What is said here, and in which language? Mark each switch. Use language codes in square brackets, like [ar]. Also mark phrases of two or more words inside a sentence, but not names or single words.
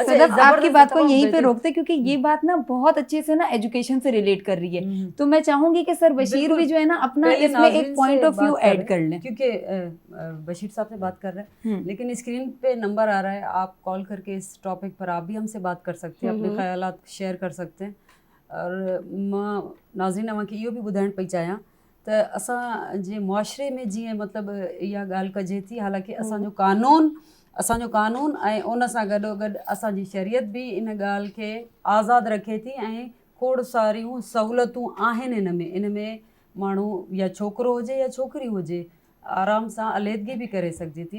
[ur] صدف, آپ کی بات کو یہیں پہ روکتے کیونکہ یہ بات نا بہت اچھے سے نا ایجوکیشن سے ریلیٹ کر رہی ہے. تو میں چاہوں گی کہ سر بشیر بھی جو ہے نا اپنا اس میں ایک [en] point of view add [ur] کر لیں, کیونکہ بشیر صاحب سے بات کر رہے ہیں لیکن اسکرین پہ نمبر آ رہا ہے, آپ کال کر کے اس ٹاپک پر آپ بھی ہم سے بات کر سکتے ہیں, اپنے خیالات شیئر کر سکتے ہیں. [sd] اور मां नाज़रीन मूंखे इहो बि ॿुधाइणु पई चाहियां त असां जे मुआशरे में जीअं मतिलबु इहा ॻाल्हि कजे थी, हालांकि असांजो कानून ऐं उन सां गॾोगॾु असांजी शरीयत बि इन ॻाल्हि खे आज़ादु रखे थी ऐं खोड़ सारियूं सहूलियतूं आहिनि इन में माण्हू या छोकिरो हुजे या छोकिरी हुजे आराम सां अलीहदगी बि करे सघिजे थी.